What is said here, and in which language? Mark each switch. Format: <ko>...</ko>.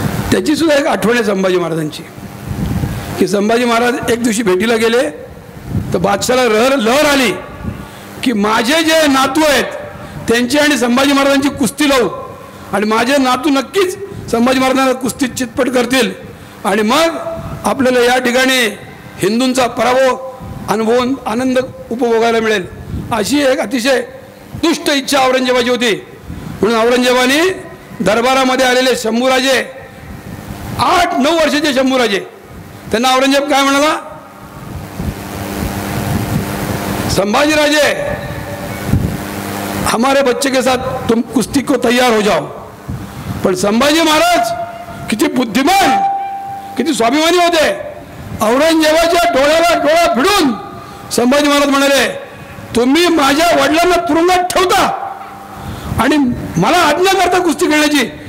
<mr>त्याची सुद्धा एक आठवण आहे संभाजी महाराजांची, की संभाजी महाराज एक दिवशी भेटीला गेले तर बादशाहाला लहर आली की माझे जे नातू आहेत त्यांची आणि संभाजी महाराजांची कुस्ती लावू, आणि माझे नातू नक्कीच संभाजी महाराजांना कुस्तीत चितपट करतील, आणि मग आपल्याला या ठिकाणी हिंदूंचा पराभव अनुभवून आनंद उपभोगायला मिळेल. अशी एक अतिशय दुष्ट इच्छा औरंगजेबाची होती. म्हणून औरंगजेबाने दरबारामध्ये आलेले शंभूराजे, 8-9 वर्षाचे शंभूराजे, त्यांना औरंगजेब काय म्हणाला?</mr> <hi>संभाजी राजे, हमारे बच्चे के साथ तुम कुस्ती को तैयार हो जाओ.</hi> <mr>पण संभाजी महाराज किती बुद्धिमान, किती स्वाभिमानी होते. औरंगजेबाच्या डोळ्याला डोळा भिडून संभाजी महाराज म्हणाले, तुम्ही माझ्या वडिलांना तुरुंगात ठेवता आणि मला आज्ञा करता कुस्ती खेळण्याची.</mr>